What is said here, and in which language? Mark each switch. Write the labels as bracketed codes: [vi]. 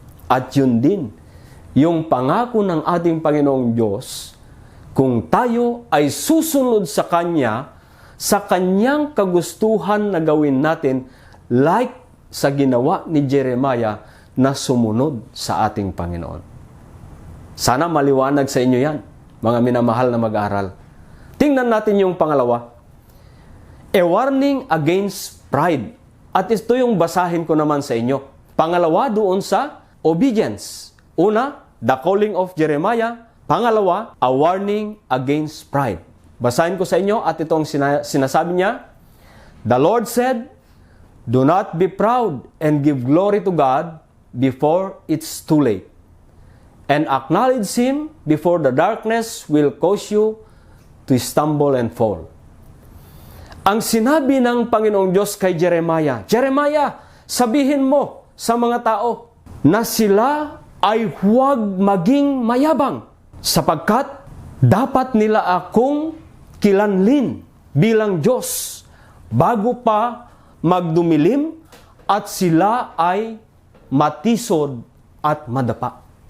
[tl] At yun din, yung pangako ng ating Panginoong Diyos, kung tayo ay susunod sa Kanya, sa Kanyang kagustuhan na gawin natin, like sa ginawa ni Jeremiah na sumunod sa ating Panginoon. Sana maliwanag sa inyo yan, mga minamahal na mag-aaral. Tingnan natin yung pangalawa. [en] A warning against pride. [tl] At ito yung basahin ko naman sa inyo. Pangalawa doon sa obedience. Una, [en] the calling of Jeremiah. Pangalawa, a warning against pride. [tl] Basahin ko sa inyo at itong sinasabi niya. [en] The Lord said, do not be proud and give glory to God before it's too late. And acknowledge Him before the darkness will cause you to stumble and fall. [tl] Ang sinabi ng Panginoong Diyos kay Jeremiah, Jeremiah, sabihin mo sa mga tao na sila ay huwag maging mayabang sapagkat dapat nila akong kilanlin bilang Diyos bago pa magdumilim at sila ay matisod at madapa.